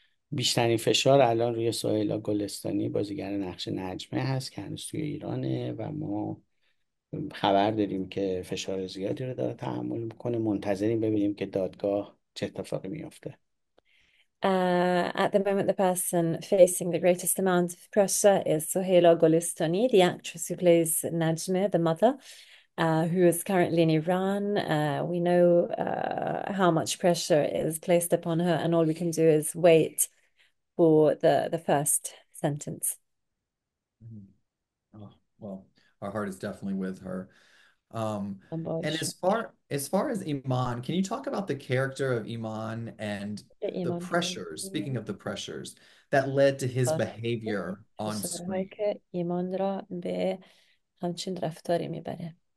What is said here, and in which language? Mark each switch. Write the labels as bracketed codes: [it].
[fa] بیشترین فشار الان روی سهیلا گلستانی، بازیگر نقش نجمه هست که هنوز توی ایرانه و ما خبر داریم که فشار زیادی رو داره تحمل میکنه. منتظریم ببینیم که دادگاه چه اتفاقی میفته. [en] At the moment, the person facing the greatest amount of pressure is Sohaila Golestani, the actress who plays Najmeh, the mother, who is currently in Iran. We know how much pressure is placed upon her, and all we can do is wait for the first sentence. Oh, well, our heart is definitely with her. And [fa] باش. [en] as far as Iman, can you talk about the character of Iman and the [fa] ایمان [en] pressures, speaking of the pressures, that led to his behavior on [fa] فشارهایی [en] screen? [fa] که ایمان را به همچین رفتاری میبره.